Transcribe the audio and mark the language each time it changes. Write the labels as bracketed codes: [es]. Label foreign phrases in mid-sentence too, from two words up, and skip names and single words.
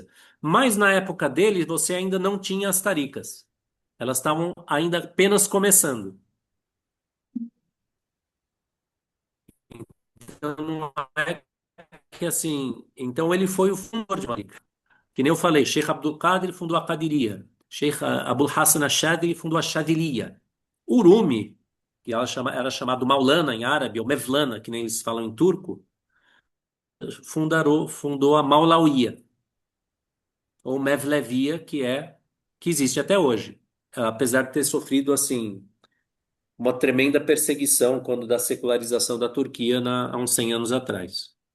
[pt] Mas na época dele, você ainda não tinha as taricas. Elas estavam ainda apenas começando. Então, não é que assim. Então, ele foi o fundador de uma tarica. Que nem eu falei, Sheikh Abdul Qadir fundou a Qadiriya. Sheikh Abul Hassan Ashadili fundou a Shadiliya. Urumi, que era chamado Maulana em árabe, ou Mevlana, que nem eles falam em turco, fundou a Maulawiya, ou Mevlevia, que existe até hoje. Apesar de ter sofrido assim uma tremenda perseguição quando da secularização da Turquia há uns 100 anos atrás.